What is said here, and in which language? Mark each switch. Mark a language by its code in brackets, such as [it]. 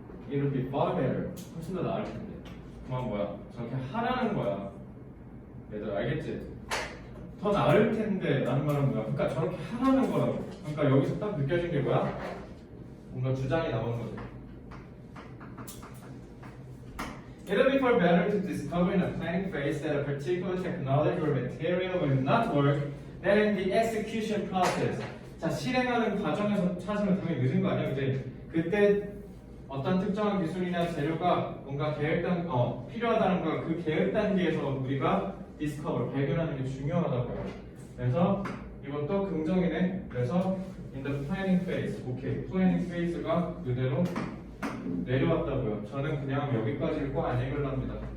[en] It would be far better. [ko] 훨씬 더 나을 텐데. 그만 뭐야? 저렇게 하라는 거야. 얘들 알겠지? 더 나을 텐데 라는 말은 뭐야? 그러니까 저렇게 하라는 거라고. 그러니까 여기서 딱 느껴진 게 뭐야? 뭔가 주장이 나오는 거죠. [en] It would be far better to discover in a planning phase that a particular technology or material will not work than in the execution process. [ko] 자, 실행하는 과정에서 찾으면 당연히 늦은 거 아니야? 그지? 그때 어떤 특정한 기술이나 재료가 뭔가 필요하다는 거, 그 계획 단계에서 우리가 디스커버, 발견하는 게 중요하다고요. 그래서 이것도 긍정이네. 그래서 [en] in the planning phase, [ko] 오케이. planning phase가 그대로 내려왔다고요. 저는 그냥 여기까지 읽고 안 읽으랍니다.